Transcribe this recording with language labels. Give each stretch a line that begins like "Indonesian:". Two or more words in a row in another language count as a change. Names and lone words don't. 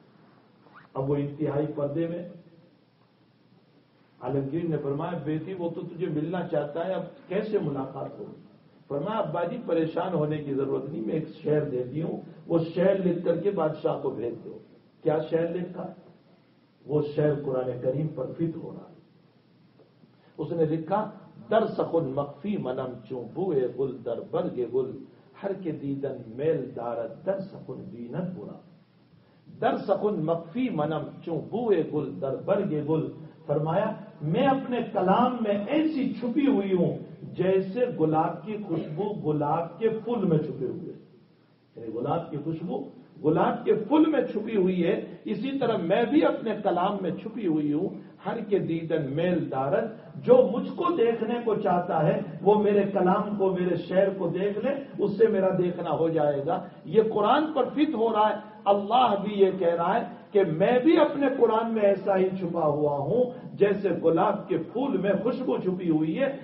Urdu: اب وہ انتہائی پردے میں، عالمگیر نے فرمایا بیٹی وہ تو تجھے ملنا چاہتا ہے، اب کیسے ملاقات ہوگی؟ فرمایا ابا جی پریشان ہونے کی ضرورت نہیں، میں ایک شعر دیتی ہوں، وہ شعر لکھ کر کے بادشاہ کو بھیج دو۔ کیا شعر لکھا؟ وہ شعر قرآن کریم پر فٹ ہو رہا ہے۔ اس نے لکھا
Persian: در سخن مخفی منم چوں بوئے گل در برگ گل، ہر کے دیدن میل دارد در سخن بینت برا، در سخن مخفی منم چوں بوئے گل در برگ گل۔
Urdu: فرمایا میں اپنے کلام میں ایسی چھپی ہوئی ہوں جیسے گلاب کی خوشبو گلاب کے پھول میں چھپے ہوئے، یعنی گلاب کی خوشبو گلاب کے پھول میں چھپی ہوئی ہے، اسی طرح میں بھی اپنے کلام میں چھپی ہوئی ہوں۔
Persian: ہر کے دیدن میل دارد،
Urdu: جو مجھ کو دیکھنے کو چاہتا ہے وہ میرے کلام کو، میرے شعر کو دیکھ لے، اس سے میرا دیکھنا ہو جائے گا۔ یہ قرآن پر فٹ ہو رہا ہے۔ اللہ بھی یہ کہہ رہا ہے کہ میں بھی اپنے قرآن میں ایسا ہی چھپا ہوا ہوں جیسے گلاب کے پھول میں خوشبو چھپی ہوئی ہے۔